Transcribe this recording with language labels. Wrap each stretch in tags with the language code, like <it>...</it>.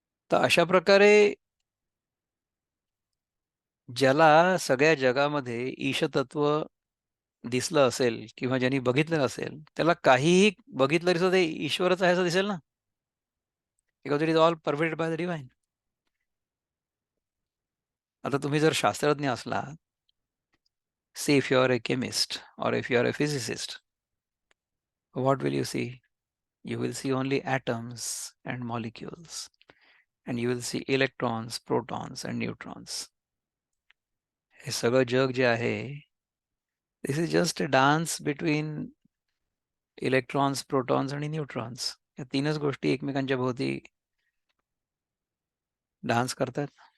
<mr>तर अशा प्रकारे ज्याला सगळ्या जगामध्ये ईशतत्व दिसलं असेल किंवा ज्यांनी बघितलं असेल, त्याला काहीही बघितलं तरी सुद्धा ते ईश्वरच आहे असं दिसेल ना?</mr> <en>Because it is all pervaded by the divine.</en> <mr>आता तुम्ही जर शास्त्रज्ञ असलात,</mr> <en>say if you are a chemist or if you are a physicist, what will you see? You will see only atoms and molecules, and you will see electrons, protons, and neutrons.</en> <mr>हे सगळं जग जे आहे,</mr> <en>This is just a dance between electrons, protons आणि neutrons.</en> <mr>या तीनच गोष्टी एकमेकांच्या भोवती डान्स करतात.</mr>